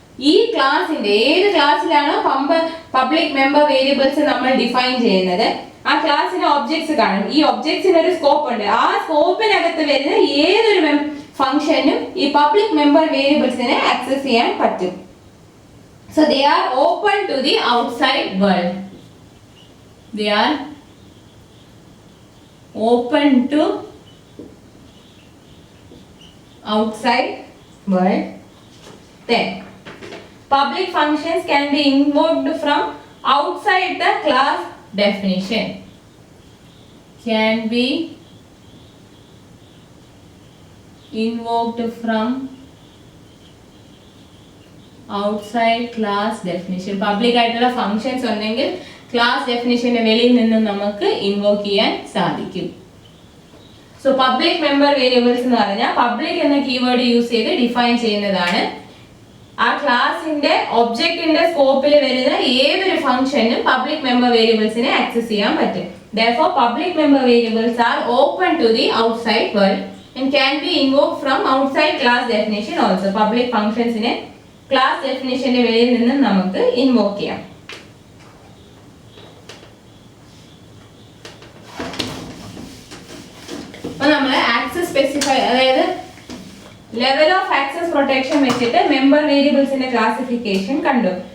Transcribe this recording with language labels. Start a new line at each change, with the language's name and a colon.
Malayalam: ഈ ക്ലാസിന്റെ ഏത് ക്ലാസ്സിലാണോ പബ്ലിക് മെമ്പർ വേരിയബിൾസ് നമ്മൾ ഡിഫൈൻ ചെയ്യുന്നത്, ആ ക്ലാസ്സിന് ഒബ്ജക്ട്സ് കാണും. ഈ ഒബ്ജക്ട്സിന് ഒരു സ്കോപ്പ് ഉണ്ട്. ആ സ്കോപ്പിനകത്ത് വരുന്ന ഏതൊരു ഫംഗ്ഷനും ഈ പബ്ലിക് മെമ്പർ വേരിയബിൾസിനെ ആക്സസ് ചെയ്യാൻ പറ്റും.
English: So they are open to the outside world. They are open to outside world. Then public functions can be invoked from outside the class definition. Can be invoked from outside class definition.
Malayalam: Public ആയിട്ടുള്ള functions ഉണ്ടെങ്കിൽ class ഡെഫിനിഷന്റെ വെളിയിൽ നിന്നും നമുക്ക് invoke ചെയ്യാൻ സാധിക്കും. So public member variables എന്ന് പറഞ്ഞാൽ public എന്ന കീവേഡ് യൂസ് ചെയ്ത് ഡിഫൈൻ ചെയ്യുന്നതാണ്. ആ ക്ലാസിന്റെ ഒബ്ജക്റ്റിന്റെ സ്കോപ്പിൽ വരുന്ന ഏതൊരു ഫംഗ്ഷനും പബ്ലിക് മെമ്പർ വേരിയബിൾസിനെ ആക്സസ് ചെയ്യാൻ പറ്റും.
English: Therefore public member variables are open to the outside world and can be invoked from outside class definition also.
Malayalam: Public functions നെ ക്ലാസ് ഡെഫിനിഷന്റെ വെളിയിൽ നിന്ന് നമുക്ക് ഇൻവോക്ക് ചെയ്യാം. അപ്പോൾ നമ്മൾ ആക്സസ് സ്പെസിഫൈ, അതായത് ലെവൽ ഓഫ് ആക്സസ് പ്രൊട്ടക്ഷൻ വെച്ചിട്ട് മെമ്പർ വേരിയബിൾസിന്റെ ക്ലാസിഫിക്കേഷൻ കണ്ടു.